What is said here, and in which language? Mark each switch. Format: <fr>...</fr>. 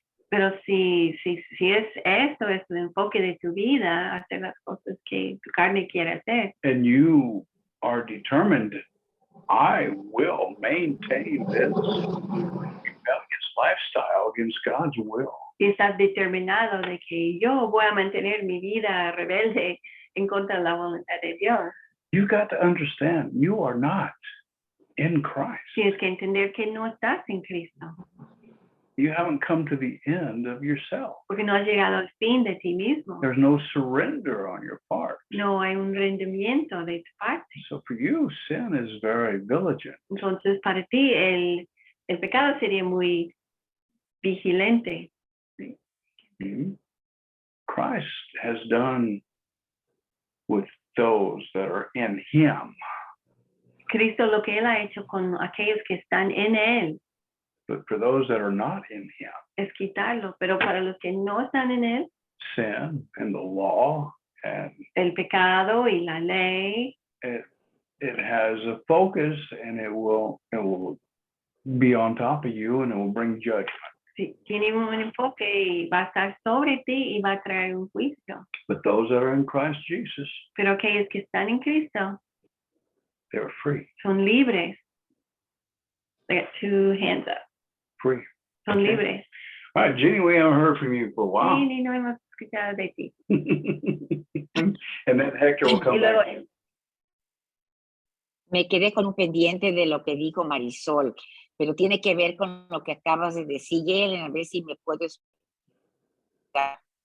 <es>Pero si es esto, es el enfoque de tu vida, hacer las cosas que tu carne quiere hacer,</es> <en>and you are determined, I will maintain this rebellious lifestyle against God's will.</en> <es>si estás determinado de que yo voy a mantener mi vida rebelde en contra de la voluntad de Dios,</es> <en>You got to understand, you are not in Christ.</en> <es>tienes que entender que no estás en Cristo,</es> <en>You haven't come to the end of yourself.</en> <es>porque no has llegado al fin de ti mismo.</es> <en>There's no surrender on your part.</en> <es>No hay un rendimiento de tu parte.</es> <en>So for you, sin is very vigilant.</en> <es>Entonces, para ti, el pecado sería muy vigilante. Mhm.</es> <en>Christ has done with those that are in him.</en> <es>Cristo lo que él ha hecho con aquellos que están en él</es> <en>But for those that are not in him,</en> <es>es quitarlo, pero para los que no están en él,</es> <en>sin and the law, and</en> <es>el pecado y la ley,</es> <en>it has a focus, and it will be on top of you, and it will bring judgment.</en> <es>sí, tiene un enfoque y va a estar sobre ti y va a traer un juicio.</es> <en>But those that are in Christ Jesus,</en> <es>Pero aquellos que están en Cristo</es> <en>they're free,</en> <es>son libres.</es> <en>They got two hands up. free.</en> <es>Son</es> <en>Okay.</en> <es>libres.</es> <en>All right, Jenny, we haven't heard from you for a while.</en> <es>Sí, ni no hemos escuchado de ti.</es> <en>And then Hector will</en> <es>Y</es> <en>come</en> <es>luego,</es> <en>back.</en> <es>Me quedé con un pendiente de lo que dijo Marisol, pero tiene que ver con lo que acabas de decir, Ellen, a ver si me puedes explicar.</es>